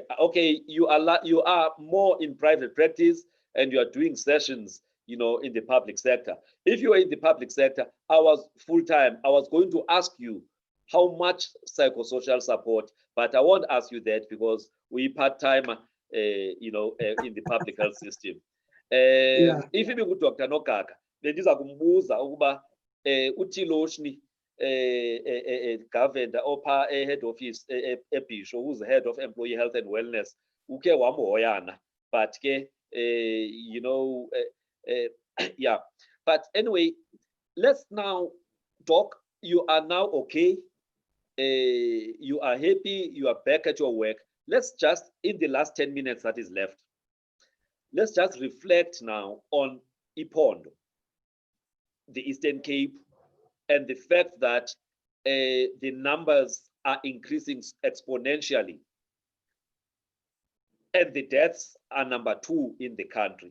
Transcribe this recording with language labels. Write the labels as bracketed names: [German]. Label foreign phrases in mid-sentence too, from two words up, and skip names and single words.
[English] Okay, you are more in private practice and you are doing sessions, you know, in the public sector. If you are in the public sector, I was full-time, I was going to ask you how much psychosocial support, but I won't ask you that because we part-time, you know, in the public health system. If you go Dr. Nokaka, [Xhosa] bendiza kumbuza ukuba [English] uThiloshni governor opha head office eBhisho, who's the head of employee health and wellness, [Xhosa] uke wamhoyana, [English] but ke you know, yeah. But anyway, let's now talk. You are now okay. You are happy. You are back at your work. Let's just, in the last 10 minutes that is left, let's just reflect now on Ipondo, the Eastern Cape, and the fact that the numbers are increasing exponentially, and the deaths are number 2 in the country.